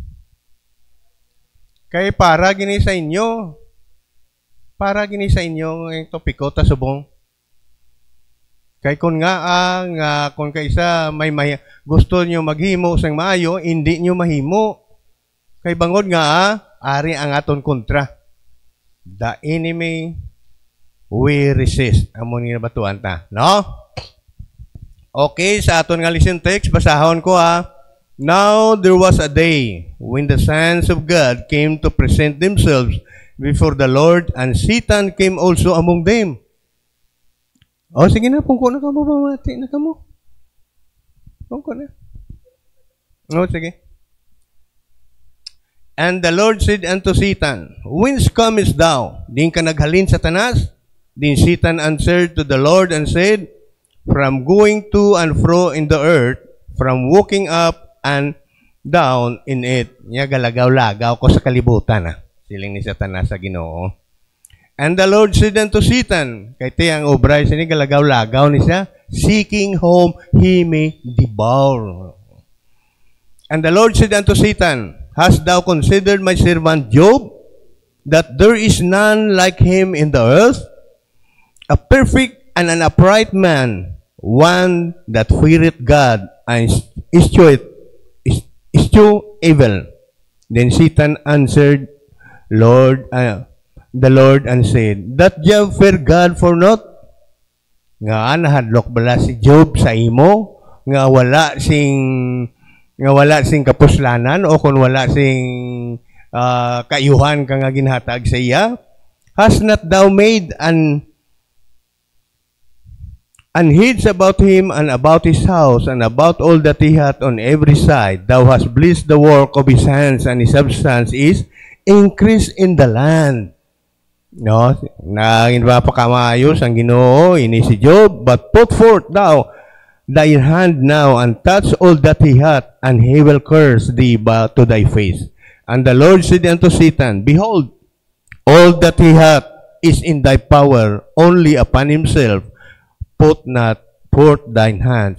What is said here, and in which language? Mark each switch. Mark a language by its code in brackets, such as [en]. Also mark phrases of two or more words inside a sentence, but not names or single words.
[hil] Kaya para gini sa inyo. Para gini sa inyo ang topiko ta subong. Kaya kung kung kaisa may gusto nyo maghimo sang maayo, hindi nyo mahimo. Kaya bangod ari ang aton kontra. [en] The enemy we resist. [hil] Amon nga batuan ta. No? Okay, sa aton nga listen text, basahon ko [en] Now there was a day when the sons of God came to present themselves before the Lord, and Satan came also among them. [hil] Sige na, pungko na ka mo, mamati na ka mo. Pungko na. Sige. [en] And the Lord said unto Satan, Whence comest thou? [hil] Din ka naghalin, Satanas? [en] Then Satan answered to the Lord and said, From going to and fro in the earth, from walking up and down in it. [hil] Niya galagaw-lagaw ko sa kalibutan. Siling ni Satanas sa Ginoo. [en] And the Lord said unto Satan, [hil] kay tiyang obray sini galagaw-lagaw ni siya, [en] seeking whom he may devour. And the Lord said unto Satan, Hast thou considered my servant Job, that there is none like him in the earth? A perfect and an upright man, one that feareth God and eschew evil. Then Satan answered the Lord and said, That Job fear God for naught? [hil] Nga nahadlok bala si Job sa imo nga wala sing kapuslanan o kung wala sing kayuhan ka nga ginhatag sa iya? [en] Has not thou made an hedge about him and about his house and about all that he hath on every side? Thou hast blessed the work of his hands, and his substance is increased in the land. [hil] No, naging mapakamayos ang Ginoo ini si Job, [en] but put forth thou thy hand now and touch all that he hath, and he will curse thee to thy face. And the Lord said unto Satan, Behold, all that he hath is in thy power, only upon himself put not forth thine hand.